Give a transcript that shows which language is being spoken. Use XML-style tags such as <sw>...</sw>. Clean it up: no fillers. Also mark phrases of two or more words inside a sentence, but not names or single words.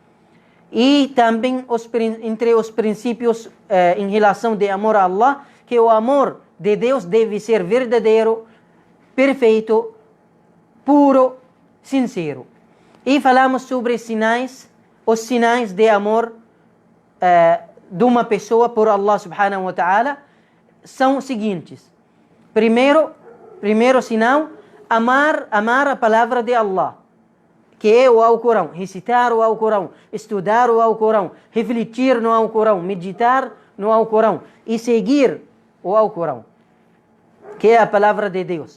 <pt>E também entre os princípios em relação de amor a Allah, que o amor de Deus deve ser verdadeiro, perfeito, puro, sincero. E falamos sobre os sinais de amor de uma pessoa por Allah</pt> <ar>سبحانه وتعالى</ar> <pt>são os seguintes. Primeiro sinal, amar a palavra de Allah, que é o Alcorão, recitar o Alcorão, estudar o Alcorão, refletir no Alcorão, meditar no Alcorão e seguir o Alcorão, que é a palavra de Deus.</pt>